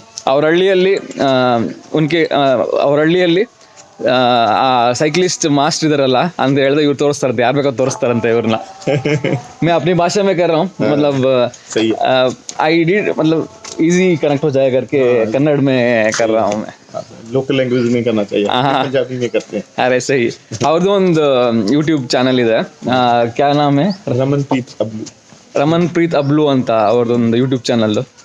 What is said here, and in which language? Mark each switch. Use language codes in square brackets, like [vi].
[kn] ಅವ್ರ ಹಳ್ಳಿಯಲ್ಲಿ ಆ ಸೈಕ್ಲಿಸ್ಟ್ ಮಾಸ್ಟರ್ ಇದಾರಲ್ಲ ಅಂತ ಹೇಳಿದ್ರೆ ಇವ್ರು ತೋರಿಸ್ತಾರಂತೆ, ಯಾರು ಬೇಕಾದ್ರು ತೋರಿಸ್ತಾರಂತೆ ಇವ್ರನ್ನ. [hi] मैं अपनी भाषा में कर रहा हूँ, मतलब [en] I did [hi] मतलब [en] easy connect [hi] हो जाए करके कन्नड़ में कर रहा हूँ मैं. लोकल लैंग्वेज में करना चाहिए, पंजाबी में करते हैं. अरे सही. [kn] ಅವ್ರದ್ದು ಒಂದು ಯೂಟ್ಯೂಬ್ ಚಾನಲ್ ಇದೆ, [hi] ಕ್ಯಾ ನಾಮ್ ಹೈ? [kn] ರಮನ್ ಪ್ರೀತ್ ಅಬ್ಲು ಅಂತ ಅವ್ರದ್ದೊಂದು ಯೂಟ್ಯೂಬ್ ಚಾನಲ್.